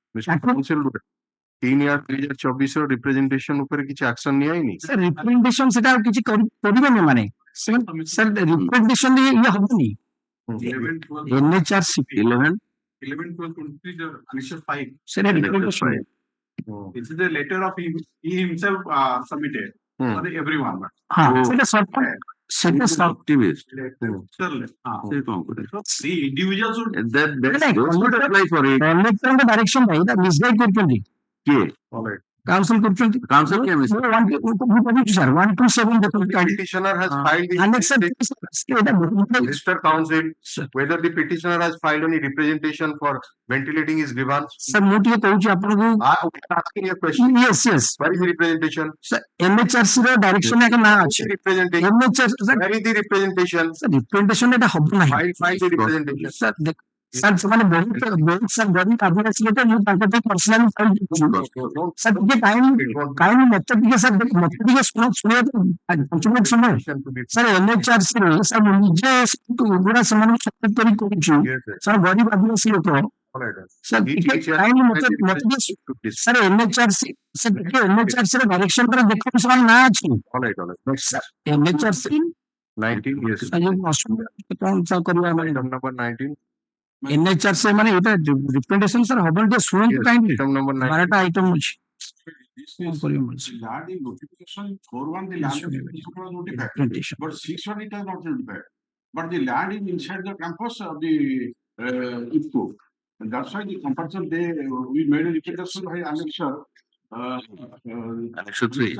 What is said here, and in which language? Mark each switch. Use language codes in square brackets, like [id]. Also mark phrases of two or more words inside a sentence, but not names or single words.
[or] 3/2024 ରିପ୍ରେଜେଣ୍ଟେସନ ଉପରେ କିଛି ଆକ୍ସନ ନିଆହେଇନି? ରିପ୍ରେଜେଣ୍ଟେସନ ସେଟା ଆଉ କିଛି କରିବେନି ମାନେ [en] sir representation [or] ଇଏ ହବନି ଏନ୍ଏଚଆରସି [en] 11, 12, 23, Annexure 5. [or] ସେଟା ରିପ୍ରେଜେଣ୍ଟେସନ [en] This is a letter of he himself submitted for everyone. [or] ହଁ ସେଟା ସେଟା [en] Activist. The individuals would Apply for it. [or] କଲେକ୍ଟରଙ୍କ ଡାଇରେକ୍ସନ ନାହିଁ ଏଇଟା ମିସଗାଇଡ୍ କରୁଛନ୍ତି କିଏ? କାଉନସିଲ କରୁଛନ୍ତି [en] Council କିଏ miss- [or] ମୁଁ କହୁଛି ସାର୍ 127 ଦେଖନ୍ତୁ [en] Petitioner has filed the Mr. Council, whether the petitioner has filed any representation for ventilating his grievance. [or] ସାର୍ ମୁଁ ଟିକେ କହୁଛି ଆପଣଙ୍କୁ [en] Asking a question. yes yes Where is the representation? [or] ଏନ୍ଏଚଆରସି ର ଡାଇରେକ୍ସନ ଏକ ନାଁ ଅଛି [en] Representation. [or] ଏନ୍ଏଚଆରସି [en] Where is the representation? [or] ରିପ୍ରେଜେଣ୍ଟେସନ ଏଟା ହବ ନାହିଁ [en] File the representation. [or] ସାର୍ ସେମାନେ ବହୁତ ସାର୍ ଗରିବ ଆଦିବାସୀ ଲୋକ ମୁଁ ତାଙ୍କ ପାଇଁ [en] personally file [or] କରୁଛି ସାର୍ ଟିକେ ଟାଇମ ମତେ ଟିକେ ସାର୍ ମତେ ଟିକେ ଶୁଣିବା 5 ମିନିଟ ସମୟ ସାର୍ ଏନ୍ଏଚଆରସି ରେ ସାର୍ ମୁଁ ନିଜେ ଗୁଡା ସେମାନଙ୍କୁ ସପୋର୍ଟ କରି କରୁଛୁ ସାର୍ ଗରିବ ଆଦିବାସୀ ଲୋକ ସାର୍ ଟିକେ ଟାଇମ ମତେ ସାର୍ ଏନ୍ଏଚଆରସି ସାର୍ ଟିକେ ଏନ୍ଏଚଆରସି ର ଡାଇରେକ୍ସନ ପରେ ଦେଖନ୍ତୁ ସେମାନେ ନାଁ ଅଛି ଏନ୍ଏଚଆରସି [en] 19 years. [or] କଣ କରିବା [en] Item number 19. [or] ଏନ୍ଏଚଆରସି ମାନେ ଏଇଟା [en] representation sir [or] ହବନି ଟିକେ ଶୁଣନ୍ତୁ କାହିଁକି [en] Item number 19. [or] 12ଟା ଆଇଟମ ଅଛି [en] land in notification 4-1 the land notification was notified, Representation. but 6-1 it has not notified. But the land is inside the campus of the IFCO. And that's why the compulsion we made a representation by Annexure Annexure 3.